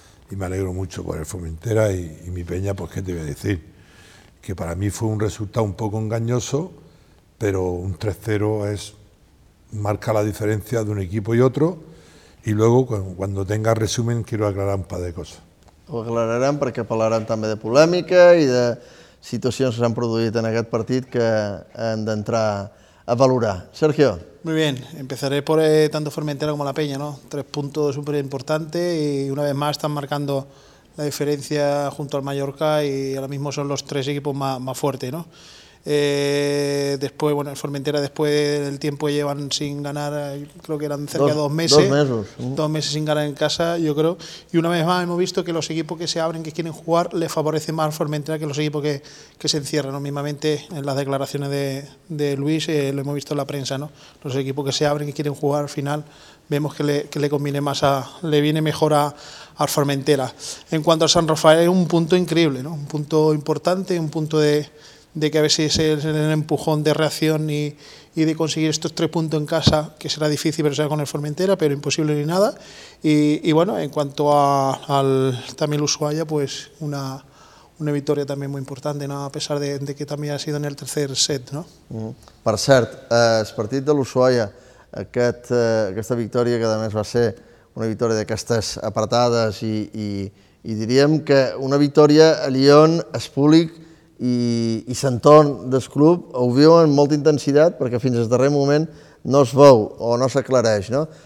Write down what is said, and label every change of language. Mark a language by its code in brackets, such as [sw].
[es] Y me alegro mucho por el Formentera y mi peña, pues qué te voy a decir, que para mí fue un resultado un poco engañoso, pero un 3-0 marca la diferencia de un equipo y otro. Y luego, cuando tenga resumen, quiero aclarar un par de cosas. [ca] Ho aclararem, perquè parlarem també de polèmica i de situacions que s'han produït en aquest partit que hem d'entrar a valorar. Sergio. [es] Muy bien, empezaré por tanto Formentera como La Peña, ¿no? 3 puntos súper importantes y una vez más están marcando la diferencia junto al Mallorca y ahora mismo son los 3 equipos más fuertes, ¿no? Después, bueno, el Formentera después del tiempo llevan sin ganar, creo que eran cerca de dos meses sin ganar en casa, yo creo. Y una vez más hemos visto que los equipos que se abren, que quieren jugar, les favorece más al Formentera que los equipos que se encierran, ¿no? Mismamente en las declaraciones de Luis, lo hemos visto en la prensa, ¿no? Los equipos que se abren, que quieren jugar, al final vemos que le conviene más, le viene mejor a Formentera. En cuanto a San Rafael, es un punto increíble, ¿no? Un punto importante, un punto de que a veces es el empujón de reacción y de conseguir estos 3 puntos en casa, que será difícil, pero será con el Formentera, pero imposible ni nada. Y bueno, en cuanto al también Ushuaia, pues una victoria también muy importante, ¿no? A pesar de que también ha sido en el tercer set, ¿no? [ca] Per cert, el partit de l'Ushuaia, aquesta victòria, que además va ser una victòria d'aquestes apretades i diríem que una victòria a Lyon, es públic i l'entorn del club ho viu amb molta intensitat, perquè fins al darrer moment no es veu o no s'aclareix, no?